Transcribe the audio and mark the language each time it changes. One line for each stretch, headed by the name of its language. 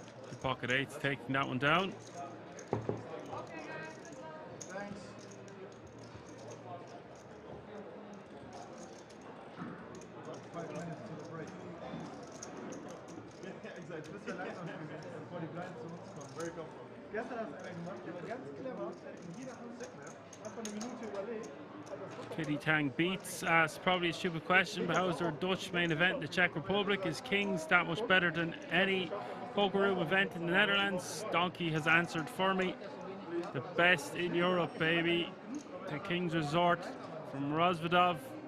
English: The pocket eights taking that one down. Thanks. About 5 minutes to the break. Ja, exactly.
German: Das ist ja langsam bevor die Blinds zu uns kommen.
English: Very comfortable.
German: Gestern hast du einen gemacht, der war ganz clever. In jeder Hand einfach eine Minute überlegt.
English: Kitty Tang beats asked probably a stupid question, but how is their Dutch main event in the Czech Republic? Is Kings that much better than any poker room event in the Netherlands? Donkey has answered for me. The best in Europe, baby. The Kings Resort from Rozvadov.